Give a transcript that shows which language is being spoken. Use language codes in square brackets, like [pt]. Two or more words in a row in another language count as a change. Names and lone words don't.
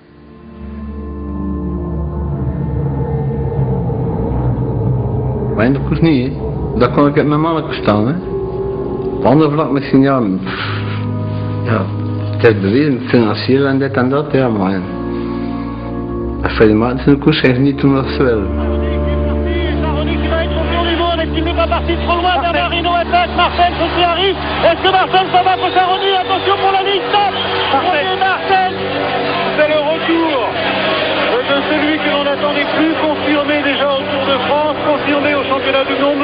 [nl] Maar in de koers niet, hè. Dat kon ik uit mijn mannetje staan, hè. Op andere vlak misschien, ja, het is bewezen, financieel en dit en dat, ja, maar Freddy Maartens in de koers heeft niet doen wat ze willen. [fr] Il n'est pas parti trop loin, Bernard Hinault attaque, Marcel, ceci arrive, est-ce que Marcel s'en va pour Charony? Attention pour la ligne, stop! Marcel! C'est le retour de celui que l'on n'attendait plus, confirmé déjà au Tour de France, confirmé au championnat du monde.